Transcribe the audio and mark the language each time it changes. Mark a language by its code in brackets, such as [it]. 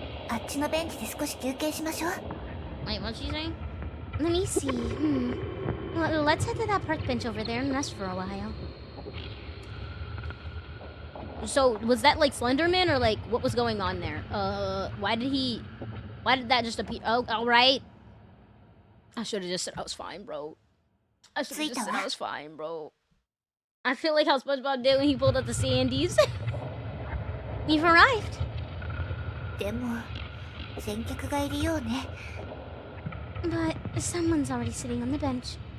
[ja] あっちのベンチで少し休憩しましょう。 [en] Wait, what's she saying? Let me see. Well, let's head to that park bench over there and rest for a while. So, was that like Slenderman or like what was going on there? Why did that just appear? Oh, alright. I should have just said I was fine, bro. I should have just said I was fine, bro. I feel like how SpongeBob did when he pulled out the Sandies. We've arrived. [ja] でも、先客がいるようね。 [en] But someone's already sitting on the bench.